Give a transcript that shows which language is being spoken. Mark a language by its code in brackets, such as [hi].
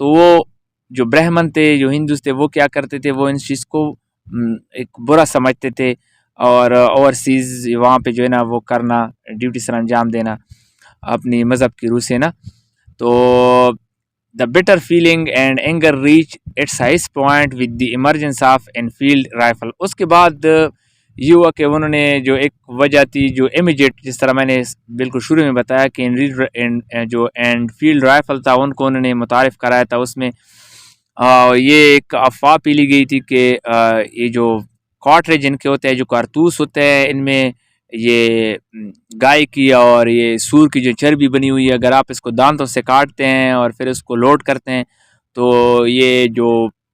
[ur] تو وہ جو برہمن تھے، جو ہندوز تھے، وہ کیا کرتے تھے، وہ ان چیز کو ایک برا سمجھتے تھے، اور اوورسیز وہاں پہ جو ہے نا وہ کرنا، ڈیوٹی سر انجام دینا اپنی مذہب کی روح سے نا. [en] تو the bitter feeling and anger reach its highest point with the emergence of Enfield rifle. [ur] اس کے بعد یہ ہوا کہ انہوں نے جو ایک وجہ تھی جو امیجیٹ، جس طرح میں نے بالکل شروع میں بتایا کہ جو انفیلڈ رائفل تھا ان کو انہوں نے متعارف کرایا تھا. اس میں یہ ایک افواہ پیلی گئی تھی کہ یہ جو کارٹریج ان کے ہوتے ہیں، جو کارتوس ہوتے ہیں، ان میں یہ گائے کی اور یہ سور کی جو چربی بنی ہوئی ہے، اگر آپ اس کو دانتوں سے کاٹتے ہیں اور پھر اس کو لوڈ کرتے ہیں تو یہ جو